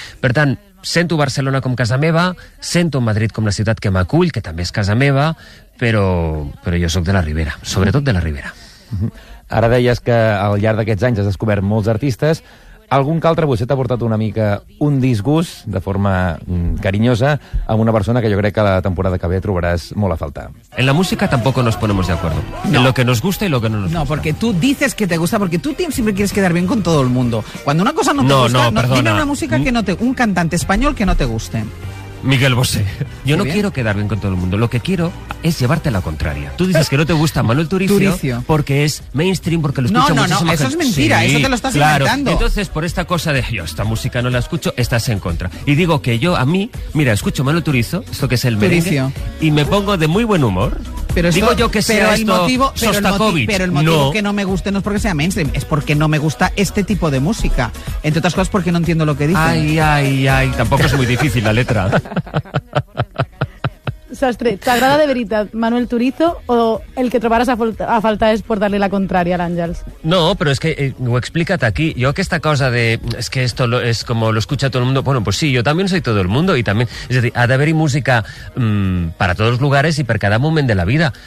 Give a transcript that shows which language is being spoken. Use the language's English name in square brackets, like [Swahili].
[Catalan] Per tant, sento Barcelona com casa meva, sento Madrid com la ciutat que m'acull, que també és casa meva, però jo sóc de la Ribera, sobretot de la Ribera. Ara deies que al llarg d'aquests anys has descobert molts artistes. Algun que altre vostè t'ha portat una mica un disgust, de forma carinyosa, amb una persona que jo crec que la temporada que ve trobaràs molt a faltar. [Spanish] En la música tampoco nos ponemos de acuerdo. No. En lo que nos gusta y lo que no nos gusta. No, porque tú dices que te gusta, porque tú siempre quieres quedar bien con todo el mundo. Cuando una cosa no te gusta, perdona. Dime una música que no te... un cantante español que no te guste. Miguel Bosé. Yo no quiero quedar bien con todo el mundo. Lo que quiero es llevarte a la contraria. Tú dices que no te gusta Manuel Turizo porque es mainstream, porque lo escucha muchísimo. No, eso es mentira. Sí, eso te lo estás inventando. Entonces, por esta cosa de yo esta música no la escucho, estás en contra. Y digo que yo, a mí, mira, escucho Manuel Turizo, esto que es el merengue, y me pongo de muy buen humor. Pero digo yo que sea esto Shostakovich. Pero el motivo que no me guste no es porque sea mainstream, es porque no me gusta este tipo de música. Entre otras cosas, porque no entiendo lo que dice. Ay. Tampoco es muy difícil la letra. [Catalan] Sastre, ¿t'agrada de veritat Manuel Turizo o el que trobaràs a faltar és portar-li la contrària a l'Àngels? No, però és que ho he explicat aquí. Jo aquesta cosa de és que [Spanish] esto es como lo escucha todo el mundo, bueno, pues sí, yo también soy todo el mundo y también, es decir, [Catalan] ha d'haver-hi música [Spanish] para todos los lugares y [Catalan] per cada moment de la vida.